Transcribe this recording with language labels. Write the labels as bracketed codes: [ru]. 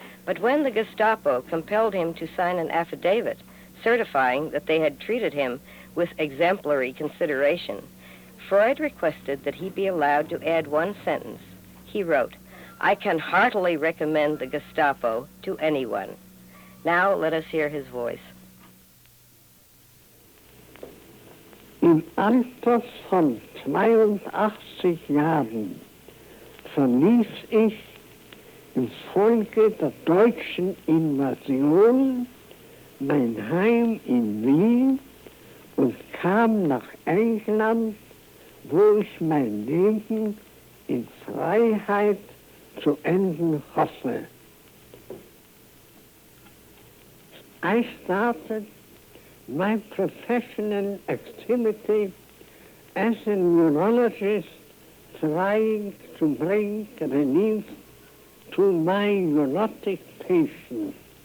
[en] But when the Gestapo compelled him to sign an affidavit certifying that they had treated him with exemplary consideration, Freud requested that he be allowed to add 1 sentence. He wrote, "I can heartily recommend the Gestapo to anyone." Now let us hear his voice. [de] Im Alter von 82 Jahren verließ ich infolge der deutschen Invasion mein Heim in Wien und kam nach England, wo ich mein Leben in Freiheit zu enden hoffe. [en] I started my professional activity as a neurologist trying to bring relief to my neurotic patients.